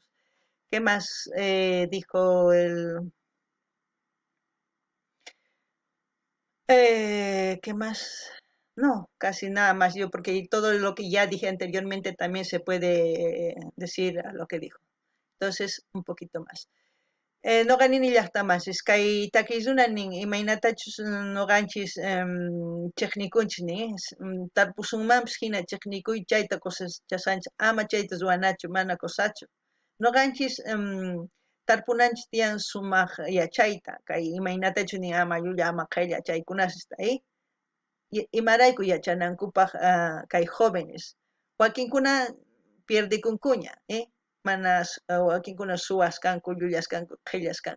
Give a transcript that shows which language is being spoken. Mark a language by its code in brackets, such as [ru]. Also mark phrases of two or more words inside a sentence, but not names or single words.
[es] ¿Qué más dijo el... ¿Qué más? No, casi nada más yo, porque todo lo que ya dije anteriormente también se puede decir a lo que dijo. Entonces, un poquito más. [qu] Noqanini llaqtamanchis kay takiyrunanin imaynatachus noqanchis chiqnikunchis tarpusunmanpis hina chiqnikuy chayta cosechashanchis ama chayta ruwanachu mana cosachu noqanchis tarpunanchis tiyan sumaq yachayta kay imaynatachu nin ama llulla ama qhella chaykunasista imarayku yachanankupaq kay jóvenes wakinkuna pierdikunkuña mana wakinkuna suwas kanku, llullas kanku, qhillas kanku.